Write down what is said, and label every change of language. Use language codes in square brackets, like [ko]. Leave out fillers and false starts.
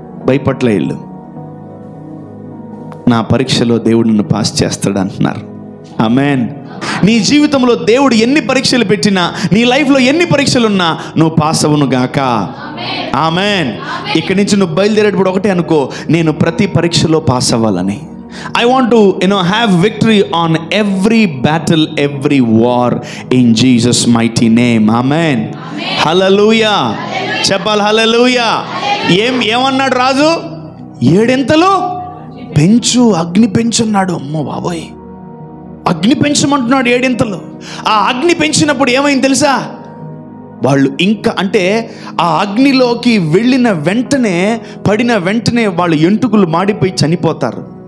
[te] భయపట్ల వీళ్ళు, నా పరీక్షలో దేవుడు నన్ను పాస్ చేస్తాడు అంటున్నారు. ఆమెన్. నీ జీవితంలో దేవుడు ఎన్ని పరీక్షలు పెట్టినా, నీ లైఫ్లో ఎన్ని పరీక్షలు ఉన్నా నువ్వు పాస్ అవును గాక. ఆమెన్. ఇక్కడి నుంచి నువ్వు బయలుదేరేటప్పుడు ఒకటే అనుకో, నేను ప్రతి పరీక్షలో పాస్ అవ్వాలని. [en] I want to have victory on every battle, every war in Jesus mighty name. Amen. Hallelujah. [te] చెప్పాలి hallelujah. ఏమన్నాడు రాజు? 7 అంతలు పెంచు, అగ్ని పెంచు అన్నాడు. అమ్మో బాబోయ్, అగ్ని పెంచమంటున్నాడు 7 అంతలు. ఆ అగ్ని పెంచినప్పుడు ఏమైంది తెలుసా? వాళ్ళు ఇంకా అంటే ఆ అగ్నిలోకి వెళ్ళిన వెంటనే, పడిన వెంటనే వాళ్ళు ఎంటుకులు మాడిపోయి చనిపోతారు.